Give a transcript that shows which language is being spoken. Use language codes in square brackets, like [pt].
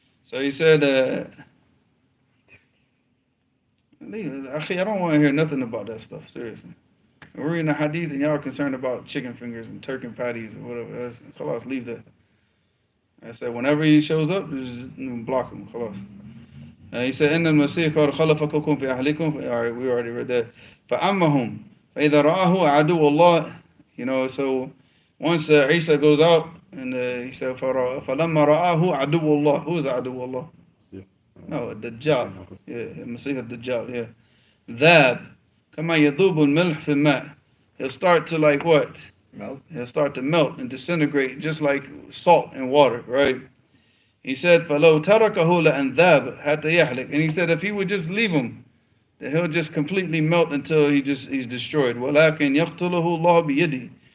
[en] So he said, I don't want to hear nothing about that stuff, seriously. We're reading the Hadith and y'all are concerned about chicken fingers and turkey patties or whatever. Khalas, leave that. I said, whenever he shows up, just block him. Khalas. He said, [ar] إِنَّ الْمَسِيحَ قَدْ خَلَفَكُمْ فِي أَهْلِكُمْ. [en] Alright, we already read that. [ar] فَأَمَّهُمْ فَإِذَا رَآهُ عَدُوُّ اللَّهِ. [en] So once Isa goes out, and he said, [ar] فَلَمَّا رَآهُ عَدُوُّ اللَّهِ. [en] Who is [ar] عَدُوُّ اللَّهِ? [en] No, Dajjal. Yeah, Masih al-Dajjal, yeah. [ar] That, كَمَا يَذُوبُ الْمِلْحِ فِي الْمَاءِ. [en] He'll start to like what? Melt. He'll start to melt and disintegrate just like salt and water, right? He said, [ar] فَلَوْ تَرَكَهُ لَأَنْذَابَ حَتَّى يَحْلِكَ. [en] And he said, if he would just leave him, then he'll just completely melt until he's destroyed. [ar] وَلَكِنْ يَقْتُلُهُ اللَّهُ بِيَدِهِ.